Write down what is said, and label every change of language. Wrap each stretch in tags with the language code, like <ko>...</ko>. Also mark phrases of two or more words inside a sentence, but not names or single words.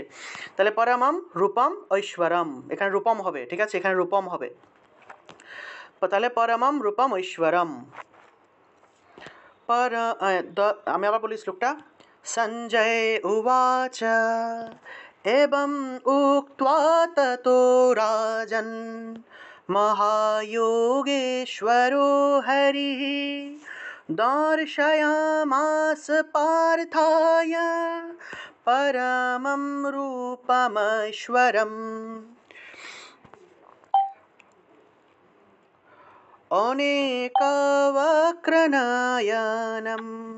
<bn>তাহলে</bn> <sa>পরমম রূপম ঐশ্বরম,</sa> <bn>এখানে রূপম হবে, ঠিক আছে, এখানে রূপম হবে। তাহলে</bn> <sa>পরমম রূপম ঐশ্বরম</sa> <bn>আমি আবার বলি শ্লোকটা।</bn> <sa>সঞ্জয় উবাচ এবং উক্ত্বা ততো রাজন महायोगेश्वरो हरिः दर्शयामास पार्थाय परमं रूपमैश्वरम् अनेकवक्त्रनयनम्</sa>